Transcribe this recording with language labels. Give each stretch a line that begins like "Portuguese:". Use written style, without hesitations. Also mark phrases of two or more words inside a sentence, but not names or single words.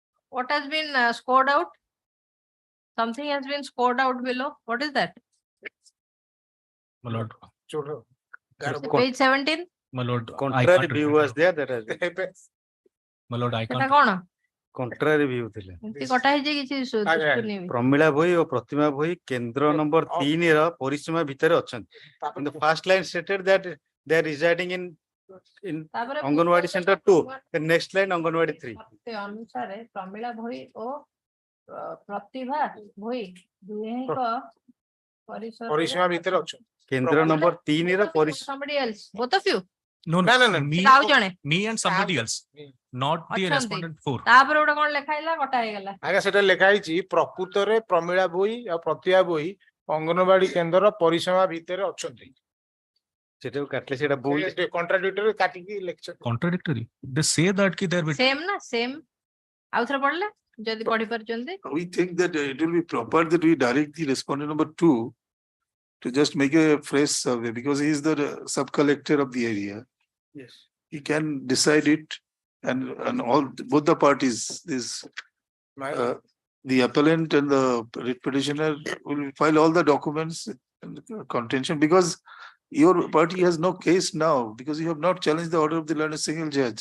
English: What has been scored out? Something has been scored out below. What is that? My lord, Page 17? my lord, I Contrary can't view remember. was there, that has been. My lord, I
Odia: ସେଟା
English: can't.
Odia: କଣ?
English: Contrary view ଥିଲେ।
Odia: ଏମିତି କଟା ହେଇଛି କିଛି ଦୁଷ୍କର୍ଣ୍ଣି ବି। ପ୍ରମିଳା ଭୋଇ ଓ ପ୍ରତିମା ଭୋଇ କେନ୍ଦ୍ର ନମ୍ବର 3 ର ପରିସୀମା ଭିତରେ ଅଛନ୍ତି।
English: In the first line stated that they are residing in
Odia: ତାପରେ
English: Anganwadi Center 2. The next line Anganwadi 3.
Odia: ସେ ଅନୁସାରେ ପ୍ରମିଳା ଭୋଇ ଓ ପ୍ରତିଭା ଭୋଇ ଦୁହେଁଙ୍କ ପରିସୀମା ଭିତରେ ଅଛନ୍ତି। କେନ୍ଦ୍ର ନମ୍ବର 3 ର ପରିସୀମା।
English: somebody else, both of you? No, No, no, no. Me,
Odia: ସେଟା ଆଉ ଜଣେ
English: me and somebody else, not the
Odia: ଅଛନ୍ତି।
English: respondent 4.
Odia: ତାପରେ ଗୋଟେ କଣ ଲେଖା ହେଇଲା କଟା ହେଇଗଲା। ଆଜ୍ଞା ସେଟା ଲେଖା ହେଇଛି ପ୍ରକୃତରେ ପ୍ରମିଳା ଭୋଇ ଆଉ ପ୍ରତିଭା ଭୋଇ ଅଙ୍ଗନବାଡି କେନ୍ଦ୍ରର ପରିସୀମା ଭିତରେ ଅଛନ୍ତି। ସେଟାକୁ କାଟିଲେ ସେଟା ଭୁଲ। କଣ୍ଟ୍ରାଡିକ୍ଟରି କାଟିକି ଲେଖିଛନ୍ତି।
English: Contradictory. They say that ki they're
Odia: ସେମ୍ ନା ସେମ୍ ଆଉ ଥରେ ପଢିଲେ ଯଦି ପଢି ପାରୁଛନ୍ତି।
English: We think that it will be proper that we direct the respondent number 2 to just make a fresh survey because he is the sub-collector of the area. Yes. He can decide it and all both the parties, the appellant and the writ petitioner will file all the documents and contention because your party has no case now because you have not challenged the order of the land as single judge.